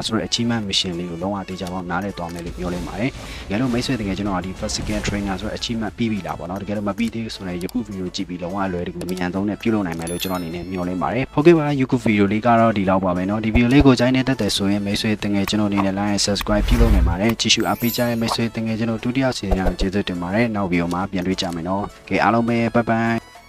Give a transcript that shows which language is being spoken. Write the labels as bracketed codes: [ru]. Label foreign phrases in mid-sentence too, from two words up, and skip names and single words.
[my] ဆိုတဲ့ [en] achievement mission [my] လေးကိုလုံးဝတေချာပေါင်းနားလည်သွားမယ်လို့ပြောလိုက်ပါတယ်တကယ်လို့မိတ်ဆွေတကယ်ကျွန်တော်ဒီ [en] physical trainer [my] ဆိုတဲ့ achievement ပြီးပြီလားပေါ့နော်တကယ်လို့မပြီးသေးဘူးဆိုရင်ယခုဗီဒီယိုကြည့်ပြီးလုံးဝလွယ်တကူမြန်ဆုံးနဲ့ပြုလုပ်နိုင်မယ်လို့ကျွန်တော်အနေနဲ့မျှော်လင့်ပါတယ်ဟုတ်ကဲ့ပါယခုဗီဒီယိုလေးကတော့ဒီလောက်ပါပဲเนาะဒီဗီဒီယိုလေးကိုကြိုက်နေတတ်တယ်ဆိုရင်မိတ်ဆွေတကယ်ကျွန်တော်အနေနဲ့ [en] like and subscribe [my] ပြုလုပ်နေပါတယ်ကြည့်ရှုအားပေးကြတဲ့မိတ်ဆွေတကယ်ကျွန်တော်ဒုတိယစီစဉ်ရကျေးဇူးတင်ပါတယ်နောက်ဗီဒီယိုမှာပြန်တွေ့ကြမယ်เนาะကဲအားလုံးပဲ [en] bye bye